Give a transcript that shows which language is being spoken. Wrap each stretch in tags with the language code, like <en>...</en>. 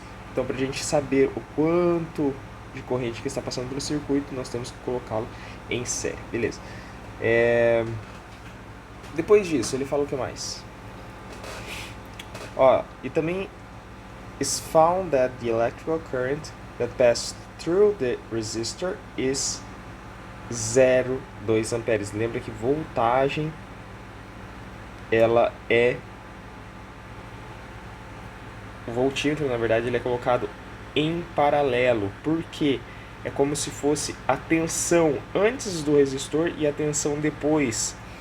<pt>Então, para a gente saber o quanto de corrente que está passando pelo circuito, nós temos que colocá-lo em série. Beleza. Depois disso, ele fala o que mais? E também</pt> <en>is found that the electrical current that passes through the resistor is 0,2 amperes.</en> <pt>Lembra que voltagem ela é o voltímetro, na verdade, ele é colocado em paralelo, porque é como se fosse a tensão antes do resistor e a tensão depois.</pt>